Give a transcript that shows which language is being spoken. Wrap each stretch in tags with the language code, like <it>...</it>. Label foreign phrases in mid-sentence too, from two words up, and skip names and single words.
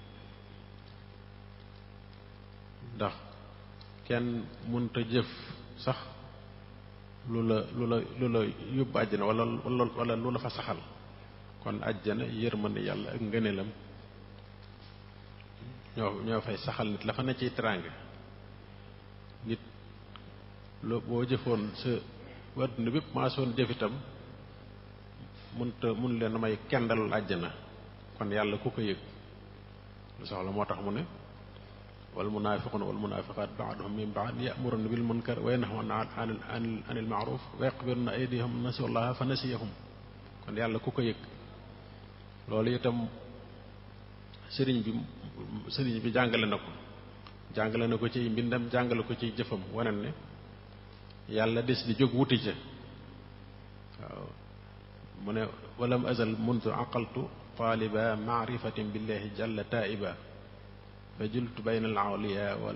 <wo>ndax kenn mënta jëf sax lu la yóbbu àjjana wala lu la fa saxal kon àjjana yërmande yàlla ak ngëneelam ñoo fay saxal nit la fa ne ciy teraanga nit boo jëfoon sa adduna bépp maa soon jëf itam mun leen may kendalul àjjana kon yàlla ku ko yëg lu soxla moo tax mu ne</wo> <ar>والمنافقون والمنافقات بعضهم من بعض يأمرون بالمنكر وينهون عن المعروف ويقبضون أيديهم نسوا الله فنسيهم</ar> <wo>kon yàlla ku ko yëg loolu itam sëriñ bi jàngale na ko ci mbindam jàngale ko ci jëfam wanen ne yàlla des di jóg wuti ca waaw mu ne</wo> <ar>ولم أزل منذ عقلت طالبا معرفة بالله جل طائبا فجلت بين الأولياء</ar>